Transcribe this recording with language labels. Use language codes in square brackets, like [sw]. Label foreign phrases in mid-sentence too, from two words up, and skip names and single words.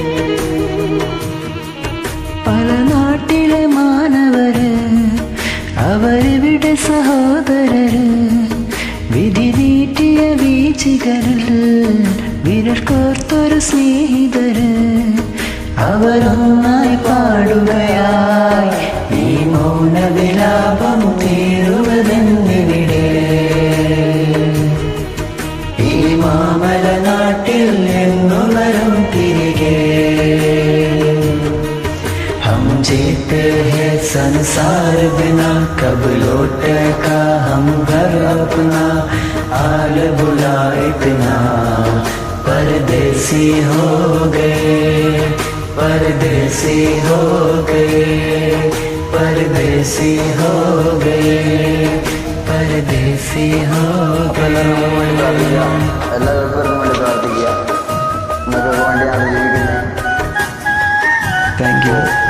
[ml] പല നാട്ടിലെ മാനവര് അവരിവിടെ സഹോദരര്, വിധി നീട്ടിയ വീഴ്ചകളിൽ വിരൽ കോർത്തൊരു സ്നേഹിതര്, അവരൊന്നായി പാടുകയായി ഈ മൗനവിലാപം തീരുവതെന്നിവിടെ, ഈ മാമല നാട്ടിൽ എന്നു വരും തിരികെ. [hi] हम जीते हैं संसार बिना, कब लौटेगा हम घर अपना, आल बुला इतना परदेसी हो गए, परदेसी हो गए, परदेसी हो गए, परदेसी हो गए. [ml] എല്ലാവർക്കും വേണ്ടി പ്രാർത്ഥിക്കുക, നിങ്ങൾക്ക് വേണ്ടിയാണ് ജീവിക്കുന്നത്. [en] Thank you.